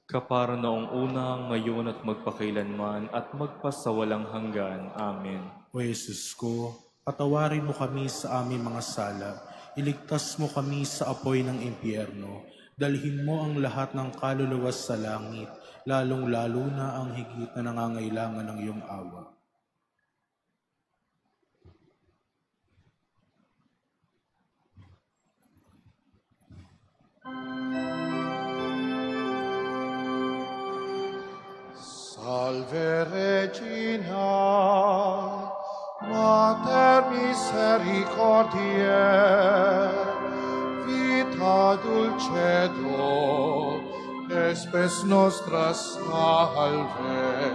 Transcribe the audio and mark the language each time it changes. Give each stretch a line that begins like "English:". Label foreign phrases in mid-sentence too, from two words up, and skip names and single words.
Filipino: Kapara noong una, ngayon at magpakailanman, at magpasawalang hanggan. Amen. O Jesus ko, patawarin mo kami sa aming mga sala, iligtas mo kami sa apoy ng impyerno, dalhin mo ang lahat ng kaluluwa sa langit, lalong-lalo na ang higit na nangangailangan ng iyong awa.
Latin: Salve Regina, Mater misericordiae, vita dulcedo, espes nostra salve.